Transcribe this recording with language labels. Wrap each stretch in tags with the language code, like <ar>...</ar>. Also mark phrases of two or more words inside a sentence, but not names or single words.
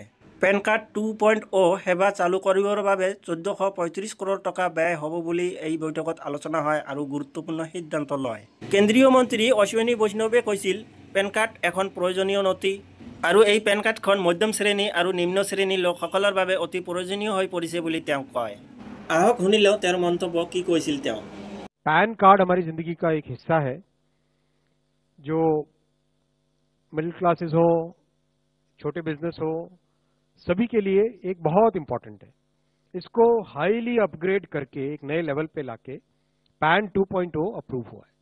<as>পেন কাৰ্ড 2.0 সেৱা চালু কৰিবৰ বাবে 1435 কৰোৰ টকা ব্যয় হ'ব বুলি এই বৈঠকত আলোচনা হয় আৰু গুৰুত্বপূৰ্ণ সিদ্ধান্ত লয়। কেন্দ্ৰীয় মন্ত্ৰী অশ্বিনী বৈষ্ণৱে কৈছিল, পেন কাৰ্ড এখন প্ৰয়োজনীয় নথি আৰু এই পেন কাৰ্ডখন মধ্যম শ্ৰেণী আৰু নিম্ন শ্ৰেণীৰ লোকসকলৰ বাবে অতি প্ৰয়োজনীয় হৈ পৰিছে বুলি তেওঁ কয়। আহক শুনিলেও তেওঁৰ মন্তব্য কি কৈছিল তেওঁ।</as> <hi>पैन कार्ड हमारी जिंदगी का एक हिस्सा है जो</hi> <en>middle classes</en> <hi>हो, छोटे बिजनेस हो, सभी के लिए एक बहुत इंपॉर्टेंट है। इसको</hi> <en>highly upgrade</en> <hi>करके एक नए लेवल पे लाके पैन 2.0 अप्रूव हुआ है।</hi>